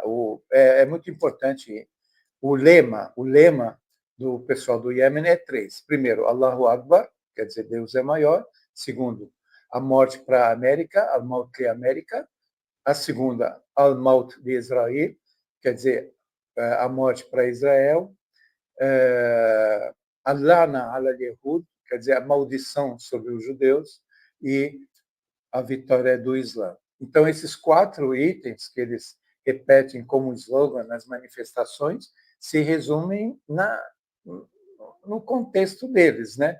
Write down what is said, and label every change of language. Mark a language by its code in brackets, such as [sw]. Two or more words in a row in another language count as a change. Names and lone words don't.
[pt] É muito importante o lema do pessoal do Iêmen é 3. Primeiro, [ar] الله أكبر, [pt] quer dizer, Deus é maior. Segundo, a morte para a América, [ar] الموت لأمريكا. [pt] A segunda, Al-Maut de Israel, quer dizer, a morte para Israel. [ar] اللعنة اليهود, [pt] quer dizer, a maldição sobre os judeus. E a vitória do Islã. Então, esses 4 itens que eles repetem como slogan nas manifestações se resumem no contexto deles, né?